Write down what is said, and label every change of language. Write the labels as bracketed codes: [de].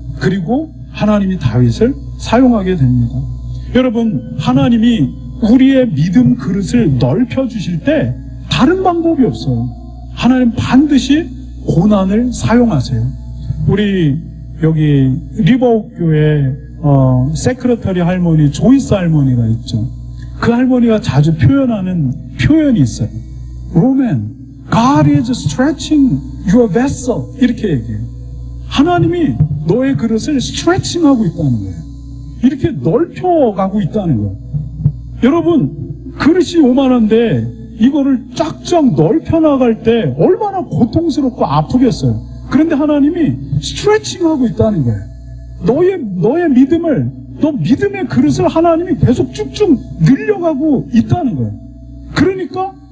[ko] 그리고 하나님이 다윗을 사용하게 됩니다. 여러분, 하나님이 우리의 믿음 그릇을 넓혀주실 때 다른 방법이 없어요. 하나님 반드시 고난을 사용하세요. 우리 여기 리버옥교회 세크레터리 할머니 조이스 할머니가 있죠. 그 할머니가 자주 표현하는 표현이 있어요. [en] Roman, God is stretching your vessel. [ko] 이렇게 얘기해요. 하나님이 너의 그릇을 스트레칭하고 있다는 거예요. 이렇게 넓혀가고 있다는 거예요. 여러분, 그릇이 요만한데 이거를 쫙쫙 넓혀나갈 때 얼마나 고통스럽고 아프겠어요. 그런데 하나님이 스트레칭하고 있다는 거예요. 너의 믿음을, 너 믿음의 그릇을 하나님이 계속 쭉쭉 늘려가고 있다는 거예요. 그러니까